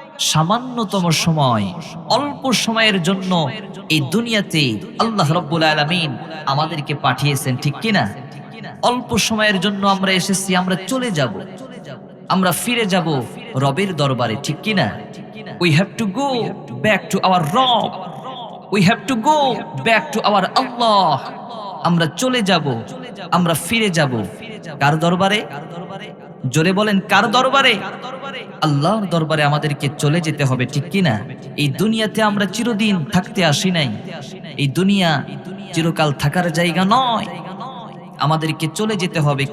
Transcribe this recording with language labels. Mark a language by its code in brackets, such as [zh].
[bn] সামান্যতম সময়, অল্প সময়ের জন্য এই দুনিয়াতে আল্লাহ রাব্বুল আলামিন আমাদেরকে পাঠিয়েছেন, ঠিক কিনা? অল্প সময়ের জন্য আমরা এসেছি, আমরা চলে যাব, আমরা ফিরে যাব রবের দরবারে, ঠিক কিনা? [en] We have to go back to our Rabb. We have to go back to our Allah. [bn] আমরা চলে যাব, আমরা ফিরে যাব কার দরবারে? জোরে বলেন, কার দরবারে? আল্লাহর দরবারে আমাদেরকে চলে যেতে হবে, ঠিক কিনা? এই দুনিয়াতে আমরা চিরদিন থাকতে আসি নাই। এই দুনিয়া চিরকাল থাকার জায়গা নয়, আমাদেরকে চলে যেতে হবে।